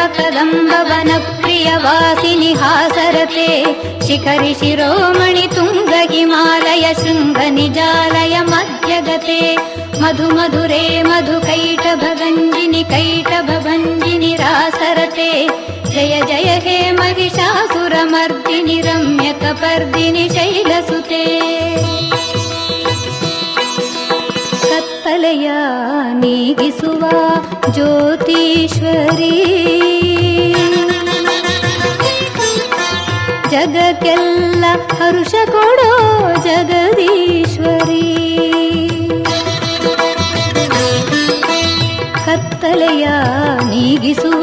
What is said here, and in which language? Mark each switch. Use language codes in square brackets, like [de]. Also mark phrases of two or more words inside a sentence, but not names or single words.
[sa] ಕದಂಬ ವನ ಪ್ರಿಯ ವಾಸಿನಿ ಹಾಸರತೆ ಶಿಖರಿ ಶಿರೋಮಣಿ ತುಂಗ ಹಿಮಾಲಯ ಶೃಂಗ ನಿಜಾಲಯ ಮಧ್ಯಗತೆ ಮಧು ಮಧುರೇ ಮಧು ಕೈಟಭ ಗಂಜಿನಿ ಕೈಟಭ ಭಂಜಿನಿ ರಾಸರತೆ ಜಯ ಜಯ ಹೇ महिषासुरमर्दिनि रम्यकपर्दिनि शैलसुते [kn] ಕತ್ತಲೆಯ ನೀಗಿಸುವ ಜ್ಯೋತೀಶ್ವರಿ ಜಗಕ್ಕೆಲ್ಲ ಹರುಷ ಕೊಡೋ ಜಗದೀಶ್ವರಿ ಕತ್ತಲೆಯ ನೀಗಿಸುವ